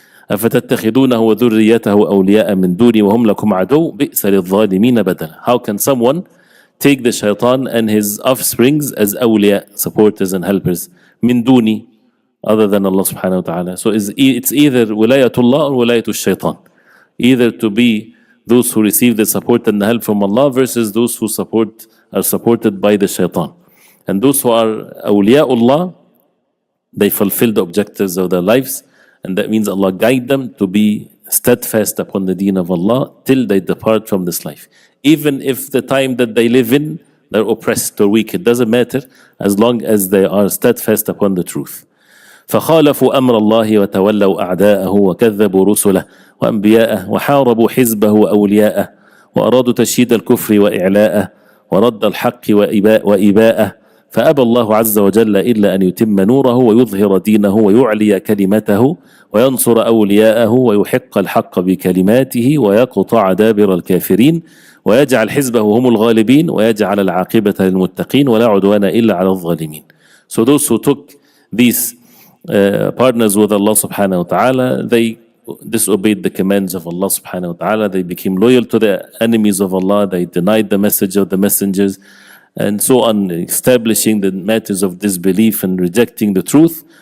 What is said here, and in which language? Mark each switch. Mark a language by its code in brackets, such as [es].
[ar] أفتتخذونه وذريته أولياء من دوني وهم لكم عدو بئس للظالمين بدلا. [en] How can someone take the shaitan and his offsprings as awliya, supporters and helpers, min duni, other than Allah subhanahu wa ta'ala? So it's either wilayatullah or wilayatul shaitan. Either to be those who receive the support and the help from Allah versus those who are supported by the shaitan. And those who are awliyaullah, they fulfill the objectives of their lives, and that means Allah guide them to be steadfast upon the deen of Allah till they depart from this life. Even if the time that they live in, they're oppressed or weak, it doesn't matter, as long as they are steadfast upon the truth. [ar] فخالفوا أمر الله وتولوا أعداءه وكذبوا رسله وأنبياءه وحاربوا حزبه وأولياءه وأرادوا تشييد الكفر وإعلاءه ورد الحق وإباءه فأبى الله عز وجل إلا أن يتم نوره ويظهر دينه ويعلي كلمته وينصر أولياءه ويحق الحق بكلماته ويقطع دابر الكافرين ويجعل حزبه هم الغالبين ويجعل العاقبة للمتقين ولا عدوان إلا على الظالمين. [en] So those who took these partners with Allah subhanahu wa ta'ala, they disobeyed the commands of Allah subhanahu wa ta'ala, they became loyal to the enemies of Allah, they denied the message of the messengers, and so on, establishing the matters of disbelief and rejecting the truth.